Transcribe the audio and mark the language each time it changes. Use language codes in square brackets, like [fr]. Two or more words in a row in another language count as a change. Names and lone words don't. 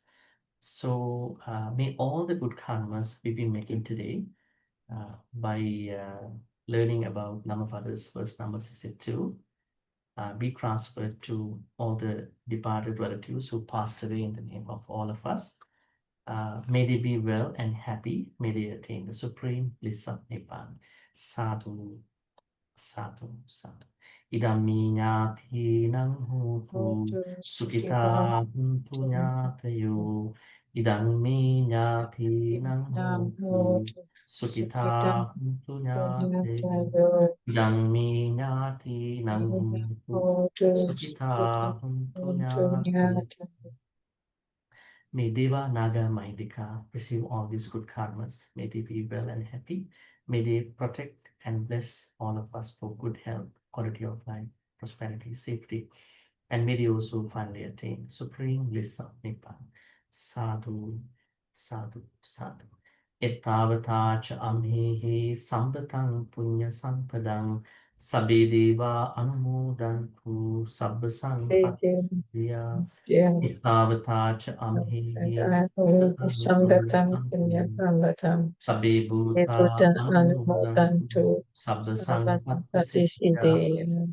[en] So may all the good karmas we've been making today by learning about Dhammapada's verse number 62 be transferred to all the departed relatives who passed away in the name of all of us. May they be well and happy. May they attain the supreme bliss of Nibbana. [pi] Sadhu. Sadhu, sadhu. Idammi nyatinang hotu, sukita huntu nyatayo. Idammi nyatinang hotu, sukita huntu nyatayo. Idammi nyatinang hotu, sukita huntu nyatayo. [en] May Deva, Naga, Mahindika receive all these good karmas. May they be well and happy. May they protect and bless all of us for good health, quality of life, prosperity, safety. And may they also finally attain supreme bliss of Nibbana. [pi] Sadhu, sadhu, sadhu. Ettavata cha amhihi sambatang punya sampadang sabbe deva anumodantu sabba sampattiya. Ettavata cha amhihi sambatang punya sampadang sabbe bhuta anumodantu sabba sampattiya.